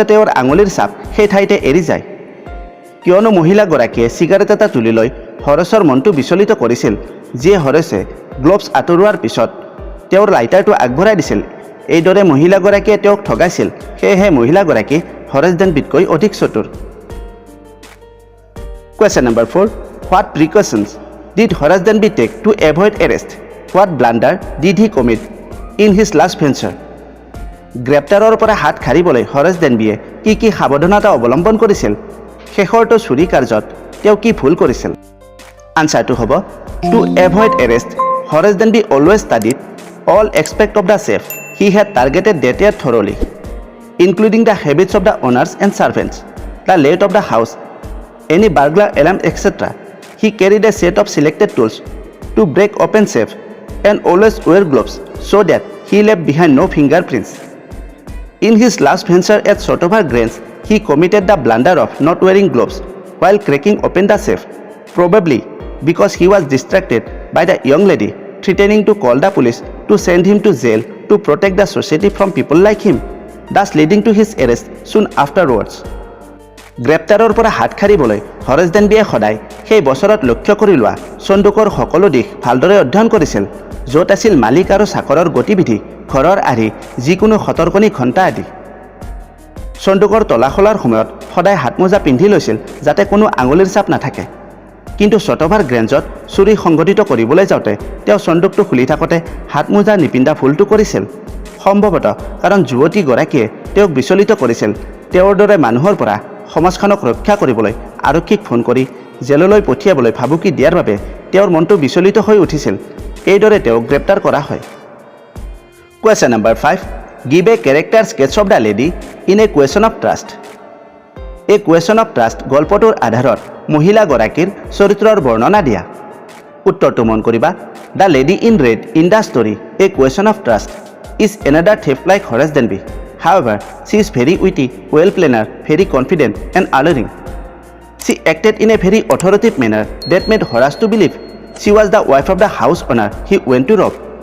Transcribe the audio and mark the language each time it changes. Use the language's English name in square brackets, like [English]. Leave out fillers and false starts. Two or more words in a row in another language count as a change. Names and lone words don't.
[Assamese] তেওঁৰ আঙুলিৰ ছাপ সেই ঠাইতে এৰি যায় কিয়নো মহিলাগৰাকীয়ে চিগাৰেট এটা তুলি লৈ হৰেশৰ মনটো বিচলিত কৰিছিল যিয়ে হৰেশে গ্লোভছ আঁতৰোৱাৰ পিছত তেওঁৰ লাইটাৰটো আগবঢ়াই দিছিল এইদৰে মহিলাগৰাকীয়ে তেওঁক ঠগাইছিল সেয়েহে মহিলাগৰাকী হৰেশ দেনবিতকৈ অধিক চতুৰ [English] Question number 4 What precautions did Horace Denby take to avoid arrest? What blunder did he commit in his last venture? [Assamese] গ্ৰেপ্তাৰৰ পৰা হাত খাৰিবলৈ হৰেশ দেনবিয়ে কি সাৱধানতা অৱলম্বন কৰিছিল শেষৰটো চুৰি কাৰ্যত তেওঁ কি ভুল কৰিছিল আনচাৰটো হ'ব [English] to avoid arrest Horace Denby always studied all aspects of the safe he had targeted that year thoroughly including the habits of the owners and servants the layout of the house any burglar alarm etc. He carried a set of selected tools to break open safe and always wear gloves so that he left behind no fingerprints. In his last venture at Sotover Grange, he committed the blunder of not wearing gloves while cracking open the safe, probably because he was distracted by the young lady threatening to call the police to send him to jail to protect the society from people like him, thus leading to his arrest soon afterwards. [Assamese] গ্ৰেপ্তাৰৰ পৰা হাত খাৰিবলৈ হৰেশ দেনবিয়ে সদায় সেই বছৰত লক্ষ্য কৰি লোৱা সন্দুকৰ সকলো দিশ ভালদৰে অধ্যয়ন কৰিছিল য'ত আছিল মালিক আৰু চাকৰৰ গতিবিধি ঘৰৰ আৰ্হি যিকোনো সতৰ্কণী ঘণ্টা আদি সন্দুকৰ তলা খোলাৰ সময়ত সদায় হাতমোজা পিন্ধি লৈছিল যাতে কোনো আঙুলিৰ ছাপ নাথাকে কিন্তু চটভাৰ গ্ৰেঞ্জত চুৰি সংঘটিত কৰিবলৈ যাওঁতে তেওঁ সন্দুকটো খুলি থাকোঁতে হাতমোজা নিপিন্ধা ভুলটো কৰিছিল সম্ভৱতঃ কাৰণ যুৱতীগৰাকীয়ে তেওঁক বিচলিত কৰিছিল তেওঁৰ দৰে মানুহৰ পৰা সমাজখনক ৰক্ষা কৰিবলৈ আৰক্ষীক ফোন কৰি জেললৈ পঠিয়াবলৈ ভাবুকি দিয়াৰ বাবে তেওঁৰ মনটো বিচলিত হৈ উঠিছিল এইদৰে তেওঁক গ্ৰেপ্তাৰ কৰা হয় [English] Question number 5 Give a character sketch of the lady in a question of trust A question of trust [Assamese] গল্পটোৰ আধাৰত মহিলাগৰাকীৰ চৰিত্ৰৰ বৰ্ণনা দিয়া উত্তৰটো মন কৰিবা [English] The lady in red in the story A question of trust is another thief like Horace Denby However, she is very witty, well-planner, very confident and alluring. She acted in a very authoritative manner that made Horace to believe she was the wife of the house owner he went to rob.